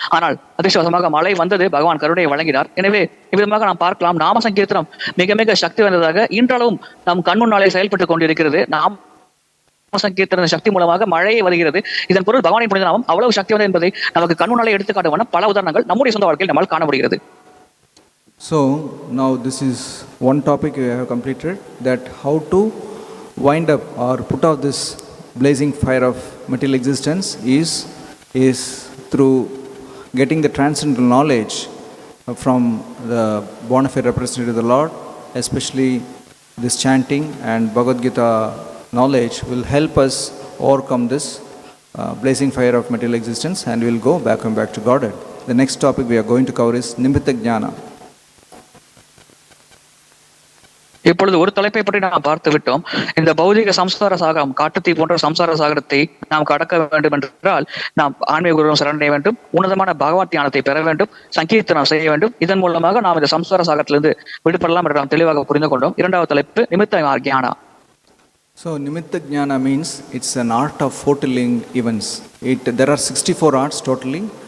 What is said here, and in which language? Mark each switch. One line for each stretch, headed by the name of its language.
Tamil: ஆனால் அதிர்ஷ்டவசமாக மழை வந்தது, பகவான் கருணையை வழங்கினார். எனவே இவ்விதமாக நாம் பார்க்கலாம், நாம சங்கீர்த்தனம் மிக மிக சக்தி வாய்ந்ததாக இன்றளவும் நம் கண்முன்னாலே செயல்பட்டுக் கொண்டிருக்கிறது. நாம் சங்கீர்த்தன சக்தி மூலமாக மழையே வருகிறது. இதன் பொருள் பகவானின் புனித நாமம் அவ்வளவு சக்தி வாய்ந்தது என்பதை நமக்கு கண்முன்னாலே எடுத்துக்காட்டுவன பல உதாரணங்கள் நம்முடைய சொந்த வாழ்க்கையில் நம்மால் காண முடிகிறது.
English: So now this is one topic we have completed, that how to wind up or put out this blazing fire of material existence is through getting the transcendental knowledge from the bona fide representative of the Lord, especially this chanting and Bhagavad Gita knowledge will help us overcome this blazing fire of material existence, and we will go back to Godhead. The next topic we are going to cover is Nimitta Jnana.
Tamil: இப்பொழுது ஒரு தலைப்பை பற்றி நாம் பார்த்து விட்டோம். இந்த பௌதிக சம்சார சாகரம், காட்டுத்தீ போன்ற சம்சார சாகரத்தை நாம் கடக்க வேண்டும் என்றால் நாம் ஆன்மீக குருவும் சரணடைய வேண்டும், உன்னதமான பகவத் தியானத்தை பெற வேண்டும், சங்கீர்த்தனம் செய்ய வேண்டும். இதன் மூலமாக நாம் இந்த சம்சார சாகரத்திலிருந்து விடுபடலாம் என்று நாம் தெளிவாக புரிந்து கொண்டோம். இரண்டாவது தலைப்பு நிமித்த ஜானா.
English: So Nimitta Jnana means it's an art of foretelling events. There are 64 arts totally.